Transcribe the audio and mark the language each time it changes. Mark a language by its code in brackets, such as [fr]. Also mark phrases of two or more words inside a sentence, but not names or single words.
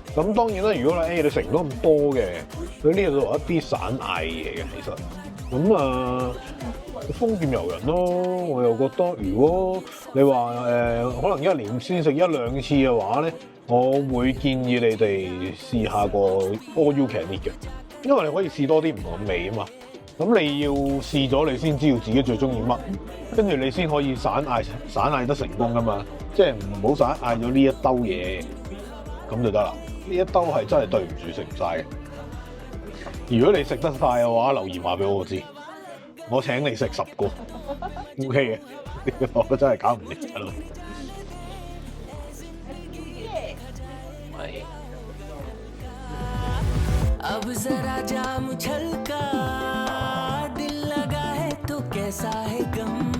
[yue] 咁當然啦，如果你食唔到咁多嘅，佢呢度有一啲散嗌嘢嘅，其實咁豐儉由人咯。我又覺得，如果你話可能一年先食1-2次嘅話咧，我會建議你哋試下個 [en] all you can eat [yue] 嘅，因為你可以試多啲唔同嘅味啊嘛。咁你要試咗，你先知道自己最中意乜，跟住你先可以散嗌得成功噶嘛。即係唔好散嗌咗呢一兜嘢，咁就得啦。呢一兜係真係對唔住食唔晒嘅。如果你食得晒嘅話，留言話俾我知，我請你食10個，OK 嘅。我真係搞唔掂大佬。 [hi] अब जरा जाम छलका दिल लगा है तो कैसा है गम